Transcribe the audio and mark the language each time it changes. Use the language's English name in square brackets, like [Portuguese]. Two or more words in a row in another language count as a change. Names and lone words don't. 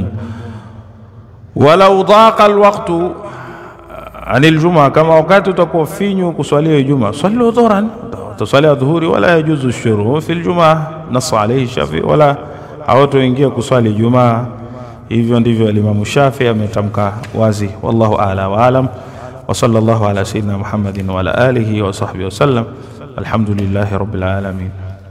[Arabic] ولو ضاق الوقت عن الجمعة, [Swahili] kama wakati utakuwa finyu kuswalia Ijumaa, [Arabic] صلوا ظهرا, [Swahili] tusali adhuhuri. [Arabic] ولا يجوز الشروع في الجمعة، نص عليه الشافعي, [Swahili] wala hawatoingia kuswali Ijumaa. Hivyo ndivyo Imam Shafi'i ametamka wazi. [Arabic] والله أعلى وأعلم، وصلى الله على سيدنا محمد وعلى آله وصحبه وسلم. الحمد لله رب العالمين.